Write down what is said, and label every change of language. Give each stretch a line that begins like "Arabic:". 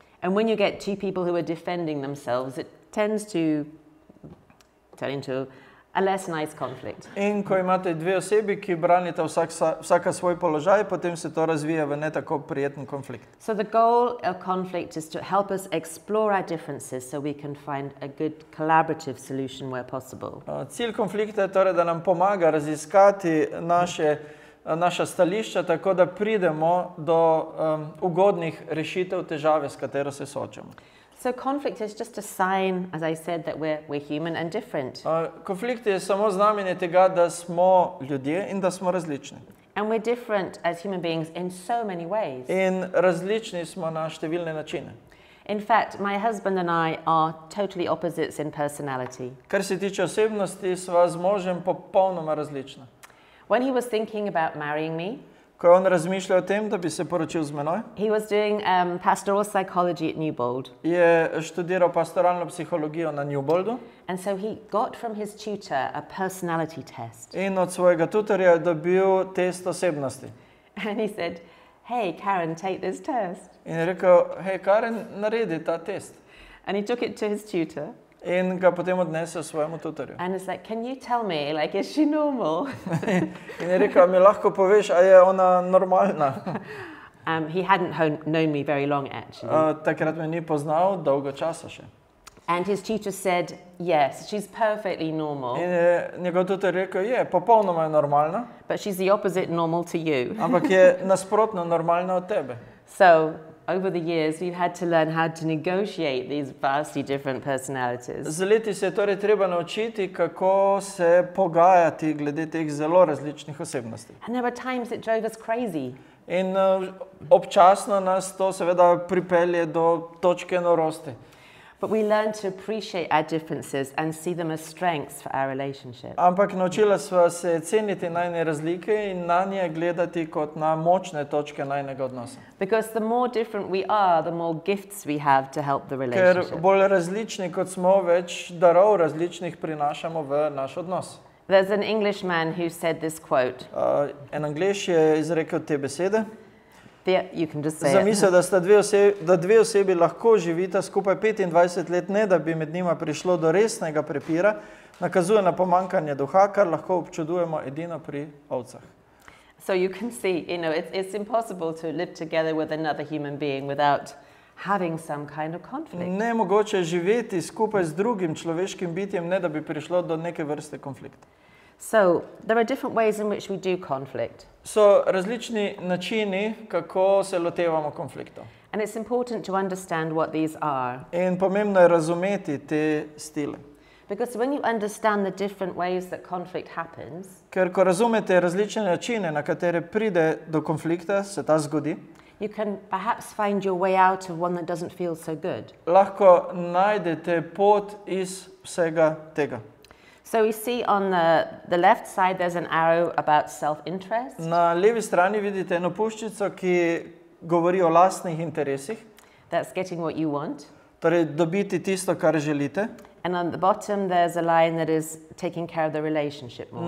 English: And when you get two people who are defending themselves, it tends to turn into a less nice conflict.
Slovenian: In ko imate dve osebi, ki branita vsaka svoj položaj, potem se to razvija v ne tako prijeten konflikt.
English: So the goal of conflict is to help us explore our differences so we can find a good collaborative solution where possible.
Slovenian: Cilj konflikta je torej, da nam pomaga raziskati naša stališča, tako da pridemo do ugodnih rešitev težave, s katero se soočamo.
English: So conflict is just a sign, as I said, that we're human and different.
Slovenian: Konflikt je samo znamenje tega, da smo ljudje in da smo različni.
English: And we're different as human beings in so many ways.
Slovenian: In različni smo na številne načine.
English: In fact, my husband and I are totally opposites in personality.
Slovenian: Kar se tiče osebnosti, sva z možem popolnoma različna.
English: When he was thinking about marrying me,
Slovenian: Ko je on razmišljal o tem, da bi se poročil z menoj,
English: he was doing pastoral psychology at Newbold.
Slovenian: je študiral pastoralno psihologijo na Newboldu
English: And so he got from his tutor a personality test.
Slovenian: in od svojega tutorja je dobil test osebnosti.
English: And he said, "Hey, Karen, take this test."
Slovenian: In je rekel, hej, Karen, naredi ta test.
English: And he took it to his tutor.
Slovenian: In ga potem odnesel svojemu tutorju.
English: And it's like, "Can you tell me, like, is she normal?"
Slovenian: In je rekel, mi lahko poveš, a je ona normalna?
English: He hadn't known me very long, actually.
Slovenian: Takrat me ni poznal dolgo časa še.
English: And his tutor said, yes, she's perfectly normal,
Slovenian: In je njegov tutor rekel, je, popolnoma je normalna,
English: but she's the opposite normal to you.
Slovenian: ampak je nasprotno normalna od tebe.
English: So over the years, we've had to learn how to negotiate these vastly different personalities.
Slovenian: Z leti se je torej treba naučiti, kako se pogajati glede teh zelo različnih osebnosti.
English: And there were times it drove us crazy.
Slovenian: In občasno nas to seveda pripelje do točke norosti.
English: But we learn to appreciate our differences and see them as strengths for our relationship.
Slovenian: Ampak naučila sva se ceniti najne razlike in na nje gledati kot na močne točke najnega odnosa.
English: Because the more different we are, the more gifts we have to help the
Slovenian: Ker
English: relationship.
Slovenian: bolj različni kot smo, več darov različnih prinašamo v naš odnos.
English: There's an Englishman who said this quote.
Slovenian: En Anglež je izrekel te besede.
English: You can just say it.
Slovenian: Zamisel, da dve osebi lahko živita skupaj 25 let, ne da bi med njima prišlo do resnega prepira, nakazuje na pomanjkanje duha, kar lahko občudujemo edino pri ovcah.
English: So you can see, it's impossible to live together with another human being without having some kind of conflict.
Slovenian: Nemogoče je živeti skupaj z drugim človeškim bitjem, ne da bi prišlo do neke vrste konflikta.
English: So there are different ways in which we do conflict.
Slovenian: So različni načini, kako se lotevamo konfliktov.
English: And it's important to understand what these are.
Slovenian: In pomembno je razumeti te stile.
English: Because when you understand the different ways that conflict happens,
Slovenian: Ker ko razumete različne načine, na katere pride do konflikta, se ta zgodi,
English: you can perhaps find your way out of one that doesn't feel so good.
Slovenian: lahko najdete pot iz vsega tega.
English: So we see on the left side there's an arrow about self-interest.
Slovenian: Na levi strani vidite eno puščico, ki govori o lastnih interesih,
English: That's getting what you want.
Slovenian: torej dobiti tisto, kar želite.
English: And on the bottom there's a line that is taking care of the relationship more.